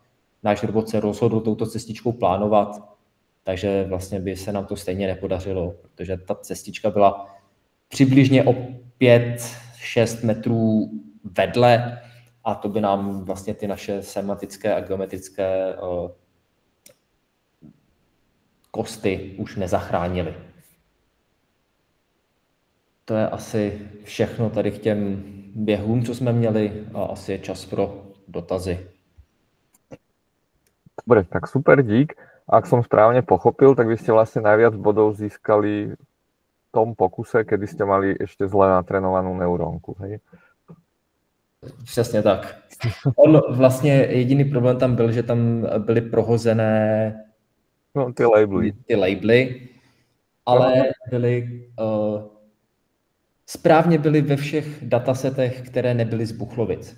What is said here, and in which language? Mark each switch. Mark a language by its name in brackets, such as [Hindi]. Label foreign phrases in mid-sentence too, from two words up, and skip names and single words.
[Czech] Náš robot se rozhodl touto cestičkou plánovat, takže vlastně by se nám to stejně nepodařilo, protože ta cestička byla přibližně o 5-6 metrů vedle a to by nám vlastně ty naše semantické a geometrické kosty už nezachránily. To je asi všechno tady k těm běhům, co jsme měli a asi je čas pro dotazy. [Slovak] Dobre, tak super, dík. Ak som správne pochopil, tak vy ste vlastne najviac bodov získali v tom pokuse, kedy ste mali ešte zle natrénovanú neurónku, hej? [Czech] Přesně tak. On vlastně jediný problém tam byl, že tam byly prohozené ty labely, ale byly správně byly ve všech datasetech, které nebyly z Buchlovic.